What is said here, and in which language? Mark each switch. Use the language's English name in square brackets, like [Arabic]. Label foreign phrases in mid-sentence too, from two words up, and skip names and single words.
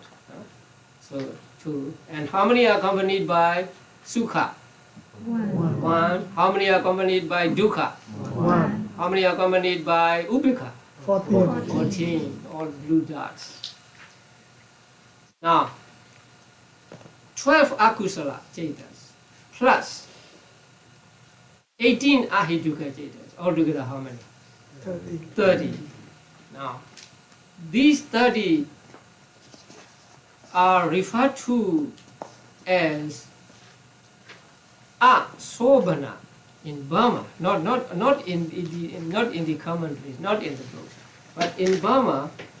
[English] So 2. And how many are accompanied by Sukha? 1. How many are accompanied by Dukkha? 1. How many are accompanied by Upekha? 14. 14. All blue dots. Now, 12 [Pali] akusala cetas [English] plus 18 [Pali] ahidukha cetas. [English] Altogether how many? 30. Now, these 30 are referred to as Sobhana in Burma, not in the commentaries, not in the books, but in Burma,